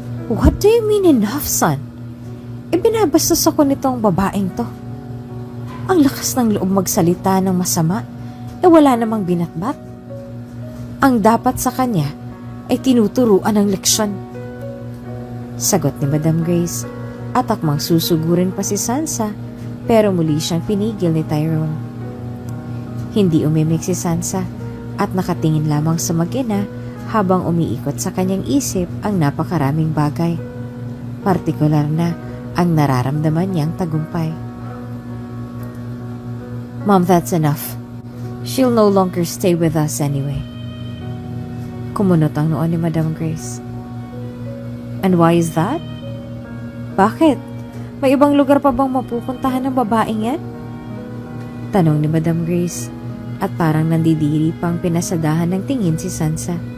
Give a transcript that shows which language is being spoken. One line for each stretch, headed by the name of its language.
English: What do you mean enough, son?
Filipino: Binabastos ako nitong babaeng to. Ang lakas ng loob magsalita ng masama, wala namang binatbat. Ang dapat sa kanya ay tinuturuan ng leksyon. Sagot ni Madame Grace at akmang susugurin pa si Sansa pero muli siyang pinigil ni Tyrone. Hindi umimik si Sansa at nakatingin lamang sa mag-ina habang umiikot sa kanyang isip ang napakaraming bagay. Partikular na ang nararamdaman niyang tagumpay.
English: Mom, that's enough. She'll no longer stay with us anyway.
Filipino: Kumunot ang noon ni Madame Grace.
English: And why is that?
Filipino: Bakit? May ibang lugar pa bang mapupuntahan ng babaeng yan? Tanong ni Madame Grace at parang nandidiri pang pinasadahan ng tingin si Sansa.